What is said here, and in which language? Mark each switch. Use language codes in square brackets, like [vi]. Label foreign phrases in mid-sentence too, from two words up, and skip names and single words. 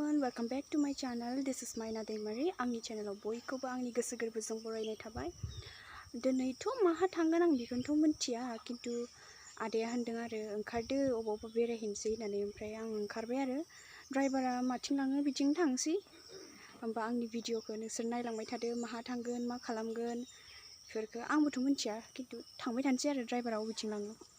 [en] Welcome back to my channel. This is Maina Daimari. [brx] आंनि चेनेलाव बयखौबो आंनि गोसो गोरबोजों बरायनाय थाबाय. दिनैथ' माहा थांगोन आं बेखौथ' मिन्थिया, किन्तु आदाया होनदों आरो ओंखारदो अबावबा बेरायहैनोसै होननानै. ओमफ्राय आं ओंखारबाय आरो ड्राइभारा माथिं लाङो बिथिं थांसै. होमबा आंनि भिडिअखौ नोंसोर नायलांबाय थादो, माहा थांगोन मा खालामगोन बेफोरखौ आंबोथ' मिन्थिया, किन्तु थांबाय थानोसै आरो ड्राइभारा अबेथिं लाङो.